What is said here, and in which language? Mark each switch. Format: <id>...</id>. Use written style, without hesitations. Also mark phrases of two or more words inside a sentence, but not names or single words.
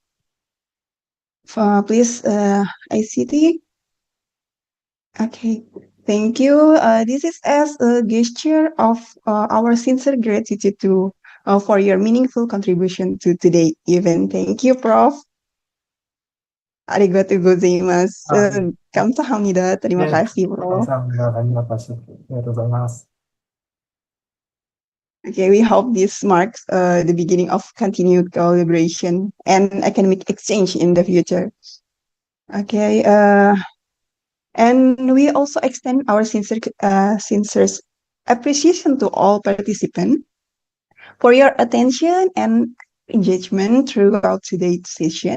<en>Please, ICT. Okay, thank you. This is as a gesture of our sincere gratitude to for your meaningful contribution to today's event. Thank you, Prof.</en> <ja>ありがとうございます.</ja> <ms>Kamsahamnida. Terima kasih,</ms> <en>Prof. Okay, we hope this marks the beginning of continued collaboration and academic exchange in the future. Okay, and we also extend our sincere appreciation to all participants for your attention and engagement throughout today's session.</en>